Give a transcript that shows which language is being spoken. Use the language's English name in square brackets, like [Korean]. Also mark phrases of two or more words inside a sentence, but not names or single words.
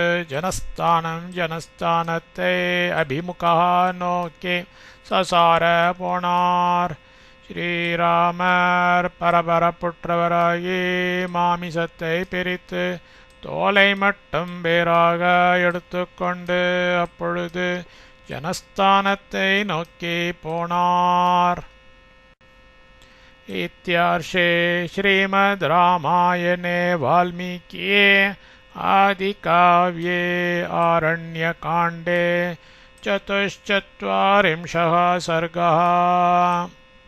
[Tamil] ஜனஸ்தானத்தை அபிமுகா நோக்கி சசார போனார் ஸ்ரீராமர் பரபரப்புற்றவராகி மாமிசத்தை பிரித்து தோலை மட்டும் வேறாக எடுத்துக்கொண்டு அப்பொழுது ஜனஸ்தானத்தை நோக்கி போனார். [Sanskrit] इत्यार्षे श्रीमद् रामायणे वाल्मीकिये आदिकाव्ये आरण्यकाण्डे चतुश्चत्वारिंशः सर्गः।